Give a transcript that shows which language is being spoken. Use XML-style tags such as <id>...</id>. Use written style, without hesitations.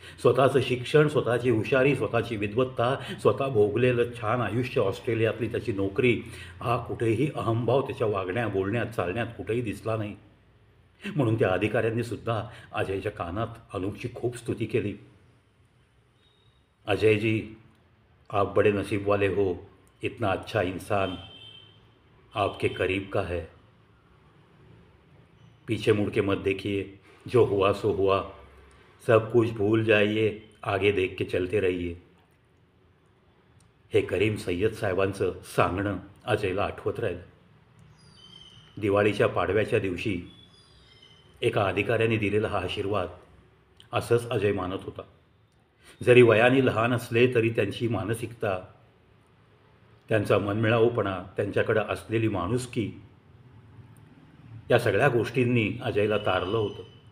<mr>स्वतःचं शिक्षण, स्वतःची हुशारी, स्वतःची विद्वत्ता, स्वतः भोगलेलं छान आयुष्य, ऑस्ट्रेलियातली त्याची नोकरी, हा कुठेही अहंभाव त्याच्या वागण्या, बोलण्यात, चालण्यात कुठेही दिसला नाही. म्हणून त्या अधिकाऱ्यांनी सुद्धा अजयच्या कानात अनूपची खूप स्तुती केली.</mr> <hi>अजय जी, आप बड़े नसीब वाले हो, इतना अच्छा इंसान आपके करीब का है. पीछे मुड़ के मत देखिए, जो हुआ सो हुआ, सब कुछ भूल जाइए, आगे देख के चलते रहिए.</hi> <mr>हे करीम सय्यद साहेबांचं सांगणं अजयला आठवत राहिलं. दिवाळीच्या पाडव्याच्या दिवशी एका अधिकाऱ्याने दिलेला हा आशीर्वाद असंच अजय मानत होता. जरी वयाने लहान असले तरी त्यांची मानसिकता, त्यांचा मनमिळाऊपणा, त्यांच्याकडं असलेली माणुसकी, या सगळ्या गोष्टींनी अजयला तारलं होतं.</mr>